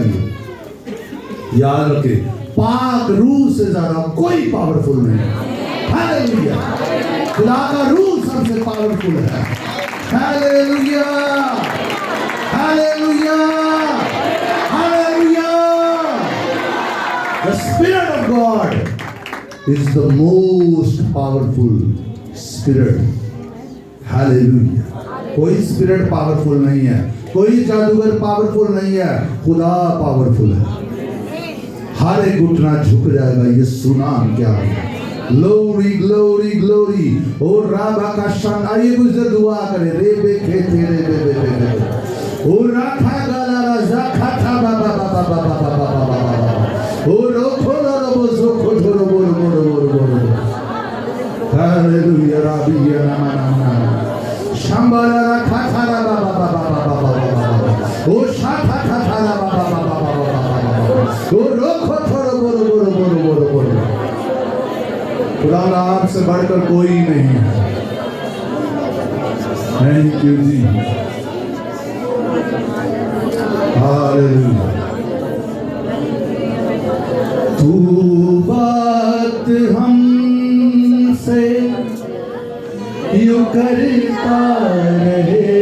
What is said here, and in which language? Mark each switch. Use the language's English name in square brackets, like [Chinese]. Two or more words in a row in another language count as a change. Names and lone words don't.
[Hindi] याद रखे, पाक रूह से ज्यादा कोई पावरफुल नहीं है। हालेलुया। खुदा का रूह सबसे पावरफुल है। हालेलुया, हालेलुया, हालेलुया। [English] The Spirit of God is the most powerful spirit. Hallelujah. [Hindi] कोई [English] spirit powerful [Hindi] नहीं है, कोई जादूगर पावरफुल नहीं है, खुदा पावरफुल है। हर एक घुटना झुक जाएगा, ये सुनाम क्या है। [English] glory glory glory. [Hindi] ओ राबा का शान, आइए कुछ देर दुआ करें। रे बे खे थे रे बे बे बे बे। ओ राखा गाला राजा खाता बाबा बाबा बाबा बाबा बाबा। ओ रोखो रोबो जोखो रोबो रोबो रोबो रोबो। हालेलुया राबिया नामा नामा। शंबरा राखा थारा बाबा बाबा बाबा बाबा। ओ शाखा थारा बाबा बाबा बाबा बाबा। ओ रोखो रोबो रोबो रोबो रोबो रोबो। खुदा आपसे बढ़कर कोई नहीं है। [English] thank you [Hindi] जी। हालेलुया। तू बात हमसे यूं करता रहे,